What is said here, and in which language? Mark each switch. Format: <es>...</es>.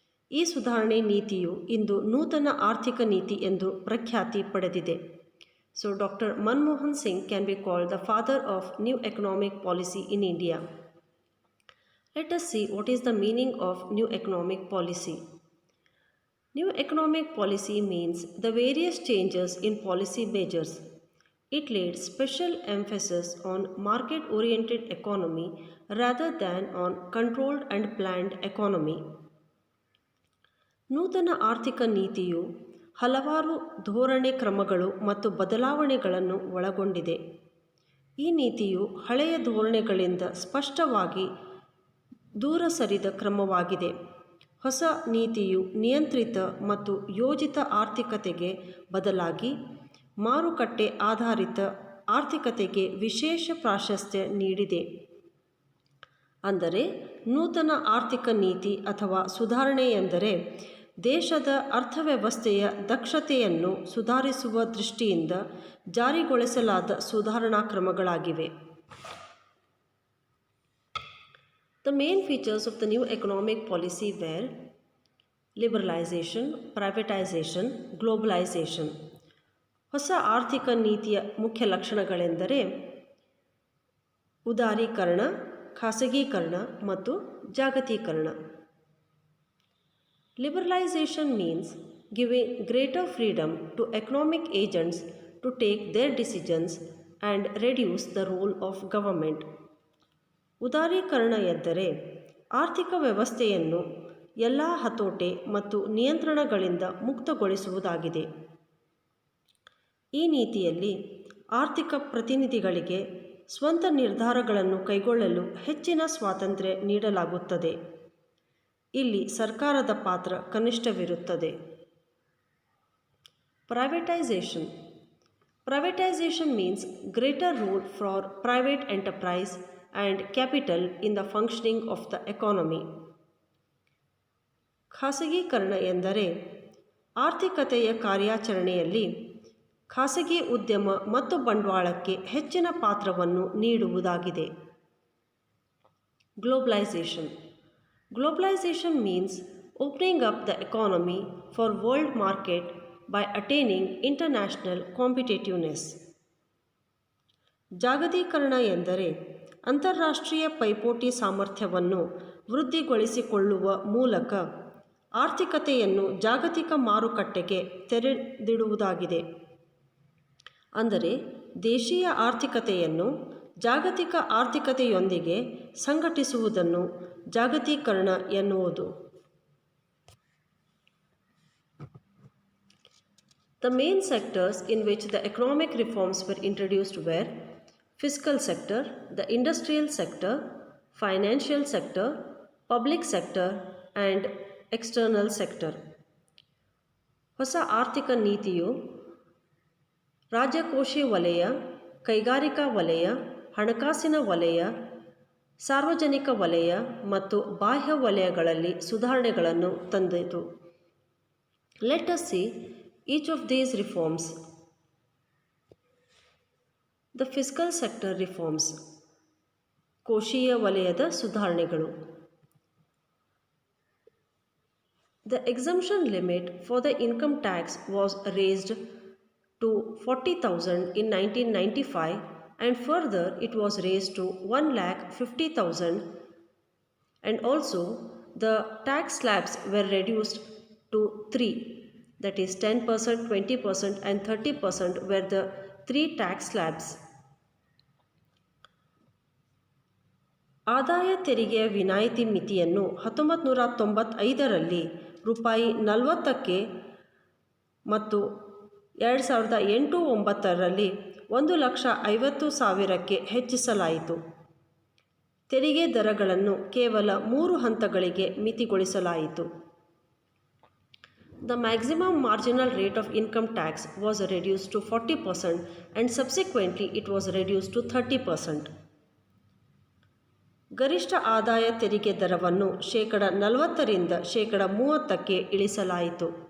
<kn>ಈ ಸುಧಾರಣೆ ನೀತಿಯು ಇಂದು ನೂತನ ಆರ್ಥಿಕ ನೀತಿ ಎಂದು ಪ್ರಖ್ಯಾತಿ ಪಡೆದಿದೆ.</kn> <en>So doctor Manmohan Singh can be called the father of new economic policy in India. Let us see what is the meaning of new economic policy. New economic policy means the various changes in policy measures. It laid special emphasis on market-oriented economy rather than on controlled and planned economy.</en> <kn>ನೂತನ ಆರ್ಥಿಕ ನೀತಿಯು ಹಲವಾರು ಧೋರಣೆ ಕ್ರಮಗಳು ಮತ್ತು ಬದಲಾವಣೆಗಳನ್ನು ಒಳಗೊಂಡಿದೆ. ಈ ನೀತಿಯು ಹಳೆಯ ಧೋರಣೆಗಳಿಂದ ಸ್ಪಷ್ಟವಾಗಿ ದೂರ ಸರಿದ ಕ್ರಮವಾಗಿದೆ. ಹೊಸ ನೀತಿಯು ನಿಯಂತ್ರಿತ ಮತ್ತು ಯೋಜಿತ ಆರ್ಥಿಕತೆಗೆ ಬದಲಾಗಿ ಮಾರುಕಟ್ಟೆ ಆಧಾರಿತ ಆರ್ಥಿಕತೆಗೆ ವಿಶೇಷ ಪ್ರಾಶಸ್ತ್ಯ ನೀಡಿದೆ. ಅಂದರೆ ನೂತನ ಆರ್ಥಿಕ ನೀತಿ ಅಥವಾ ಸುಧಾರಣೆ ಎಂದರೆ ದೇಶದ ಅರ್ಥವ್ಯವಸ್ಥೆಯ ದಕ್ಷತೆಯನ್ನು ಸುಧಾರಿಸುವ ದೃಷ್ಟಿಯಿಂದ ಜಾರಿಗೊಳಿಸಲಾದ ಸುಧಾರಣಾ ಕ್ರಮಗಳಾಗಿವೆ.</kn> <en>The main features of the new economic policy were liberalization, privatization, globalization.</en> <kn>ಹೊಸ ಆರ್ಥಿಕ ನೀತಿಯ ಮುಖ್ಯ ಲಕ್ಷಣಗಳೆಂದರೆ ಉದಾರೀಕರಣ, ಖಾಸಗೀಕರಣ ಮತ್ತು ಜಾಗತೀಕರಣ.</kn> <en>Liberalization means giving greater freedom to economic agents to take their decisions and reduce the role of government.</en> <kn>ಉದಾರೀಕರಣ ಎಂದರೆ ಆರ್ಥಿಕ ವ್ಯವಸ್ಥೆಯನ್ನು ಎಲ್ಲ ಹತೋಟೆ ಮತ್ತು ನಿಯಂತ್ರಣಗಳಿಂದ ಮುಕ್ತಗೊಳಿಸುವುದಾಗಿದೆ. ಈ ನೀತಿಯಲ್ಲಿ ಆರ್ಥಿಕ ಪ್ರತಿನಿಧಿಗಳಿಗೆ ಸ್ವಂತ ನಿರ್ಧಾರಗಳನ್ನು ಕೈಗೊಳ್ಳಲು ಹೆಚ್ಚಿನ ಸ್ವಾತಂತ್ರ್ಯ ನೀಡಲಾಗುತ್ತದೆ. ಇಲ್ಲಿ ಸರ್ಕಾರದ ಪಾತ್ರ ಕನಿಷ್ಠವಿರುತ್ತದೆ.</kn> <en>Privatization. Privatization means greater role for private enterprise and capital in the functioning of the economy.</en> <kn>ಖಾಸಗೀಕರಣ ಎಂದರೆ ಆರ್ಥಿಕತೆಯ ಕಾರ್ಯಾಚರಣೆಯಲ್ಲಿ ಖಾಸಗಿ ಉದ್ಯಮ ಮತ್ತು ಬಂಡವಾಳಕ್ಕೆ ಹೆಚ್ಚಿನ ಪಾತ್ರವನ್ನು ನೀಡುವುದಾಗಿದೆ.</kn> <en>Globalization. Globalization means opening up the economy for world market by attaining international competitiveness.</en> <kn>ಜಾಗತೀಕರಣ ಎಂದರೆ ಅಂತಾರಾಷ್ಟ್ರೀಯ ಪೈಪೋಟಿ ಸಾಮರ್ಥ್ಯವನ್ನು ವೃದ್ಧಿಗೊಳಿಸಿಕೊಳ್ಳುವ ಮೂಲಕ ಆರ್ಥಿಕತೆಯನ್ನು ಜಾಗತಿಕ ಮಾರುಕಟ್ಟೆಗೆ ತೆರೆದಿಡುವುದಾಗಿದೆ. ಅಂದರೆ ದೇಶೀಯ ಆರ್ಥಿಕತೆಯನ್ನು ಜಾಗತಿಕ ಆರ್ಥಿಕತೆಯೊಂದಿಗೆ ಸಂಘಟಿಸುವುದನ್ನು ಜಾಗತೀಕರಣ ಎನ್ನುವುದು.</kn> <en>The main sectors in which the economic reforms were introduced were fiscal sector, the industrial sector, financial sector, public sector and external sector.</en> <kn>ಹೊಸ ಆರ್ಥಿಕ ನೀತಿಯು ರಾಜಕೋಶೀಯ ವಲಯ, ಕೈಗಾರಿಕಾ ವಲಯ, ಹಣಕಾಸಿನ ವಲಯ, ಸಾರ್ವಜನಿಕ ವಲಯ ಮತ್ತು ಬಾಹ್ಯ ವಲಯಗಳಲ್ಲಿ ಸುಧಾರಣೆಗಳನ್ನು ತಂದಿತು.</kn> <en>Let us see each of these reforms. The fiscal sector reforms.</en> <kn>ಕೋಶೀಯ ವಲಯದ ಸುಧಾರಣೆಗಳು.</kn> <en>The exemption limit for the income tax was raised to 40,000 in 1995 and further it was raised to 1,50,000 and also the tax slabs were reduced to 3, that is 10%, 20% and 30% were the 3 tax slabs.</en> <kn>ಆದಾಯ ತೆರಿಗೆಯ ವಿನಾಯಿತಿ ಮಿತಿಯನ್ನು 1995ರಲ್ಲಿ ರೂಪಾಯಿ 40ಕ್ಕೆ ಮತ್ತು 2008-09ರಲ್ಲಿ 1,50,000ಕ್ಕೆ ಹೆಚ್ಚಿಸಲಾಯಿತು. ತೆರಿಗೆ ದರಗಳನ್ನು ಕೇವಲ 3 ಹಂತಗಳಿಗೆ ಮಿತಿಗೊಳಿಸಲಾಯಿತು.</kn> <en>The maximum marginal rate of income tax was reduced to 40% and subsequently it was reduced to 30%.</en> <kn>ಗರಿಷ್ಠ ಆದಾಯ ತೆರಿಗೆ ದರವನ್ನು 40% 30%ಕ್ಕೆ ಇಳಿಸಲಾಯಿತು.</kn>